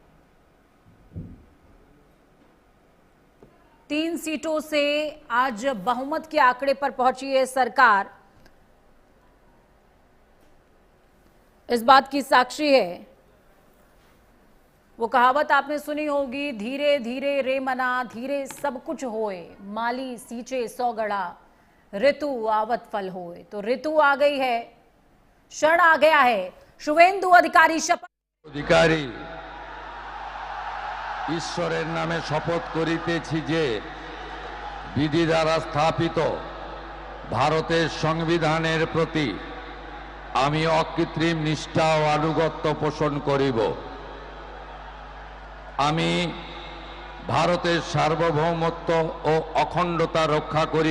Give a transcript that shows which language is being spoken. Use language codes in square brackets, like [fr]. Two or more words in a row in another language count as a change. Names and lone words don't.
[hi] 3 सीटों से आज बहुमत के आंकड़े पर पहुंची है सरकार, इस बात की साक्षी है। वो कहावत आपने सुनी होगी, धीरे धीरे रे मना धीरे सब कुछ होए, माली सींचे 100 गड़ा, ऋतु आवत फल होए। तो ऋतु आ गई है, क्षण आ गया है। शुभेंदु अधिकारी शपथ। [bn] অধিকারী ঈশ্বরের নামে শপথ করিতেছি যে বিধি দ্বারা স্থাপিত ভারতের সংবিধানের প্রতি আমি অকৃত্রিম নিষ্ঠা ও আনুগত্য পোষণ করিব। আমি ভারতের সার্বভৌমত্ব ও অখণ্ডতা রক্ষা করিব।